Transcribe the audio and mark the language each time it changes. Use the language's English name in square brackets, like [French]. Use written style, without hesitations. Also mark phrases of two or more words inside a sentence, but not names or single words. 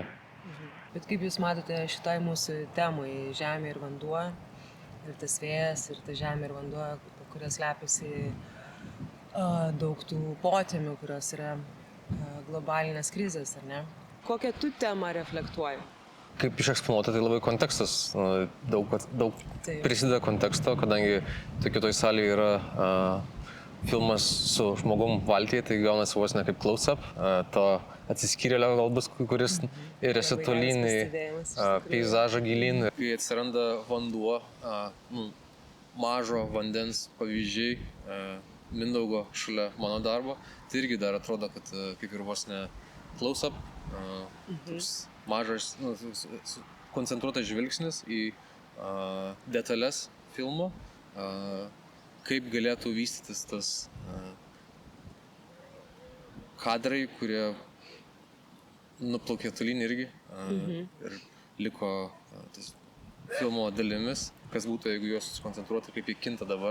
[Lithuanian] Bet kaip Jūs matote šitai mūsų temai, žemė ir vanduo, ir tas vėjas, ir ta žemė ir vanduo, kurios slepiasi daug tų potemių, kurios yra globalinės krizės, ar ne? Kokią tu temą reflektuoji? Kaip išeksponuota, tai labai kontekstas, daug prisideda konteksto, kadangi kitoj salėje yra filmas su žmogum valtyje, tai gaunasi vos ne kaip close-up, to atsiskyrėlio galbūt, kuris ir esi tolyn į peizažą gilyn. Kai atsiranda vanduo, mažo vandens pavyzdžiai, Mindaugo šalia mano darbo, tai irgi dar atrodo, kad kaip ir vos ne close-up, mažas, koncentruotas žvilgsnis į detalės filmo, kaip galėtų vystytis tas kadrai, kurie nuplaukė tolyn irgi ir liko filmo dalimis, kas būtų, jeigu juos susikoncentruoti, kaip jie kinta dabar.